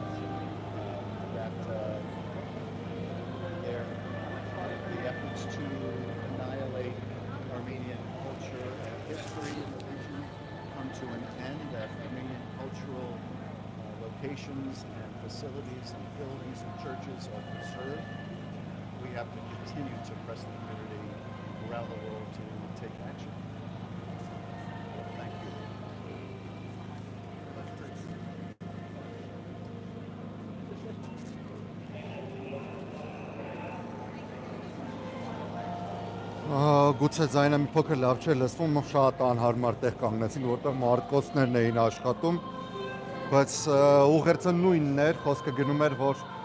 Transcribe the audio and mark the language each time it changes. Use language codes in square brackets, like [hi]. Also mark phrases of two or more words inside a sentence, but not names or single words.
[en] That the efforts to annihilate Armenian culture and history in the region come to an end, that Armenian cultural locations and facilities and buildings and churches are preserved. We have to continue to press the community around the world to take action. Thank you. [hy] Գուցե ձայնը մի փոքր լավ չէր լսվում, շատ անհարմար տեղ կանգնեցին, որտեղ մարդկոցներն էին աշխատում, բայց ուղերձը նույնն էր, խոսքը գնում էր, որ